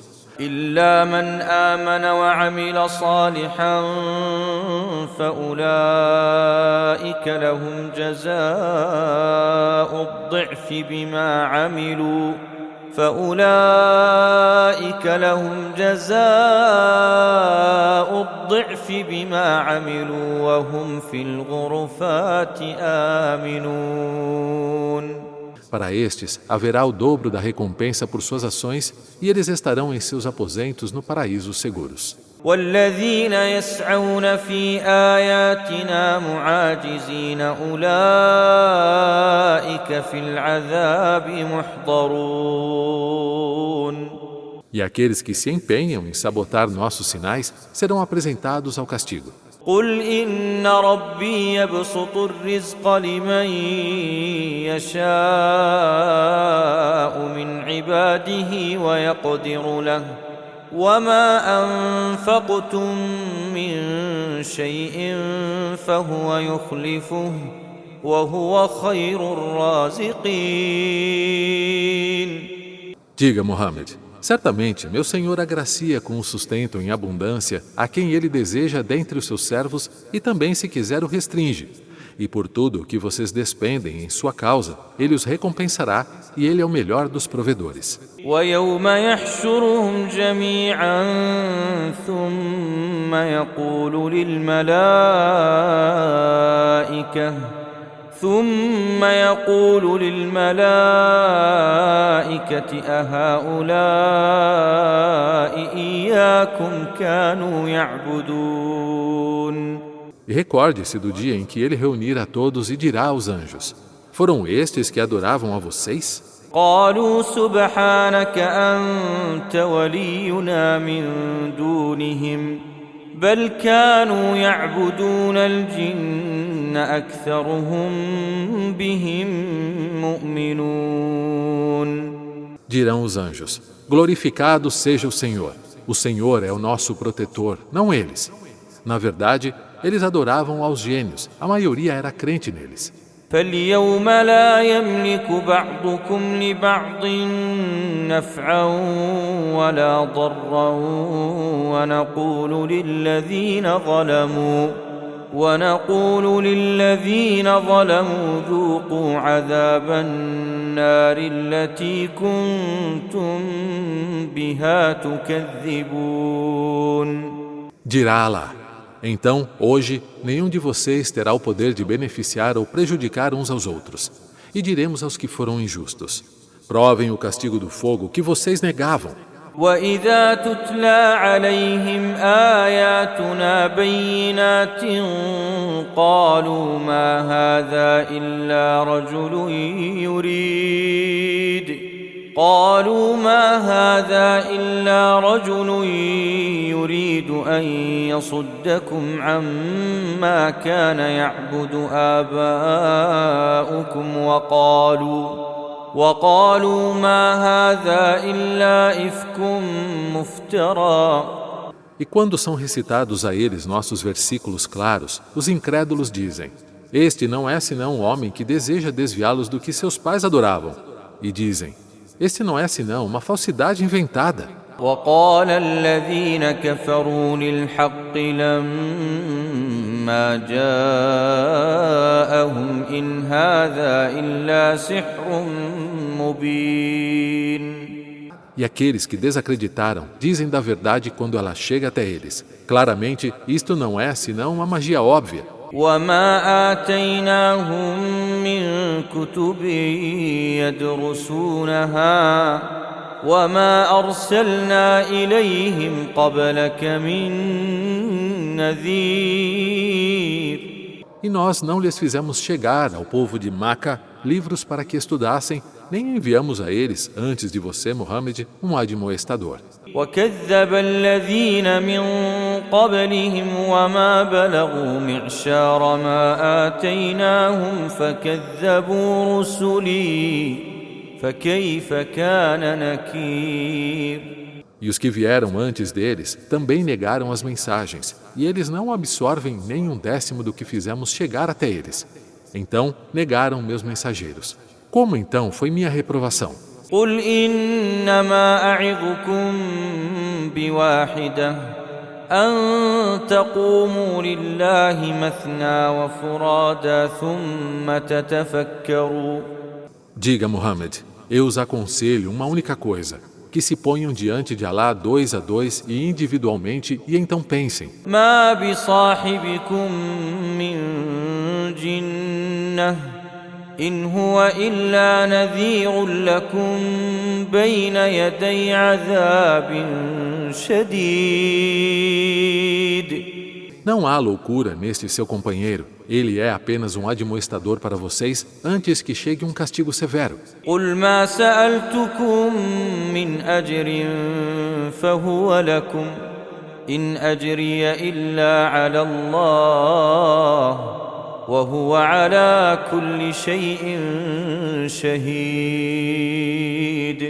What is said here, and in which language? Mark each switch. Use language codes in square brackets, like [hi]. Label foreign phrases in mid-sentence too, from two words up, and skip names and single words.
[ar] إلا من آمن وعمل صالحا فأولئك لهم جزاء الضعف بما عملوا وهم في الغرفات آمنون. [pt] Para estes, haverá o dobro da recompensa por suas ações e eles estarão em seus aposentos no paraíso seguros. [ar] والذين يسعون في آياتنا معاجزين أولئك في العذاب محضرون. [pt] E aqueles que se empenham em sabotar nossos sinais serão apresentados ao castigo. [ar] قل إن ربي يبسط الرزق لمن يشاء من عباده ويقدر له وما أنفقتم من شيء فهو يخلفه وهو خير الرازقين. [pt] Diga, Muhammad, certamente meu Senhor agracia com o sustento em abundância a quem Ele deseja dentre os seus servos e também, se quiser, o restringe. E por tudo o que vocês despendem em sua causa, Ele os recompensará e Ele é o melhor dos provedores. [ar] ويوم يحشرهم جميعا ثم يقول للملائكة أهؤلاء إياكم كانوا يعبدون. [pt] E recorde-se do dia em que Ele reunir a todos e dirá aos anjos: foram estes que adoravam a vocês? [ar] قالوا سبحانك أنت ولينا من دونهم بل كانوا يعبدون الجن أكثرهم بهم مؤمنون. [pt] Dirão os anjos: glorificado seja o Senhor. O Senhor é o nosso protetor, não eles. Na verdade, eles adoravam aos gênios, a maioria era crente neles. [ar] فاليوم لا يملك بعضكم لبعض نفعا ولا ضرا ونقول للذين ظلموا ذوقوا عذاب النار التي كنتم بها تكذبون. [pt] Dirá Allah: então, hoje, nenhum de vocês terá o poder de beneficiar ou prejudicar uns aos outros. E diremos aos que foram injustos: provem o castigo do fogo que vocês negavam. [ar] وإذا تتلى عليهم آياتنا بينات قالوا ما هذا إلا رجل يريد أن يصدكم عما كان يعبد آباؤكم وقالوا ما هذا إلا إفك مفترى. [pt] E quando são recitados a eles nossos versículos claros, os incrédulos dizem: este não é senão um homem que deseja desviá-los do que seus pais adoravam. E dizem: este não é senão uma falsidade inventada. [ar] وقال الذين كفروا للحق لما جاءهم إن هذا إلا سحر مبين. [pt] E aqueles que desacreditaram dizem da verdade quando ela chega até eles: claramente, isto não é senão uma magia óbvia. [ar] وما آتيناهم من كتب يدرسونها وما أرسلنا إليهم قبلك من نذير. [pt] E nós não lhes fizemos chegar ao povo de Maca livros para que estudassem, nem enviamos a eles, antes de você, Muhammad, um admoestador. [ar] وكذب الذين من قبلهم وما بلغوا معشار ما آتيناهم فكذبوا رسلي فكيف كان نكير. [pt] E os que vieram antes deles também negaram as mensagens, e eles não absorvem nem 1/10 do que fizemos chegar até eles. Então negaram meus mensageiros. Como então foi minha reprovação? [ar] قل إنما أعظكم بواحدة أن تقوموا لله مثنى وفرادا ثم تتفكروا. [pt] Diga, Muhammad, eu os aconselho uma única coisa, que se ponham diante de Alá 2 a 2 e individualmente, e então pensem. [ar] ما بصاحبكم من جنة إن هو إلا نذير لكم بين يدي عذاب شديد. [pt] Não há loucura neste seu companheiro. Ele é apenas um admoestador para vocês antes que chegue um castigo severo. [ar] قل ما سألتكم من أجر فهو لكم إن أجري إلا على الله وهو على كل شيء شهيد.